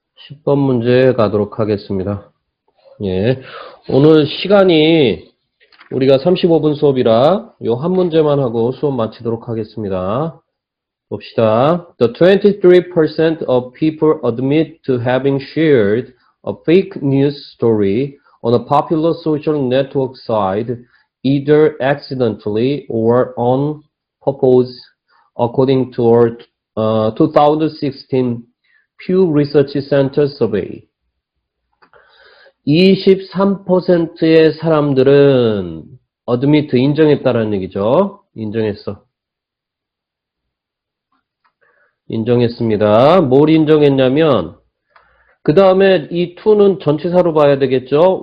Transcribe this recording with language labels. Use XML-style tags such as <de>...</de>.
<ko>10번 문제 가도록 하겠습니다. 예. 오늘 시간이 우리가 35분 수업이라 요 한 문제만 하고 수업 마치도록 하겠습니다. 봅시다.</ko> <en>The 23% of people admit to having shared a fake news story on a popular social network site, either accidentally or on purpose, according to our 2016 Pew Research Center survey.</en> <ko>23%의 사람들은 admit, 인정했다라는 얘기죠. 인정했습니다. 뭘 인정했냐면 그 다음에 이 to는 전치사로 봐야 되겠죠.</ko>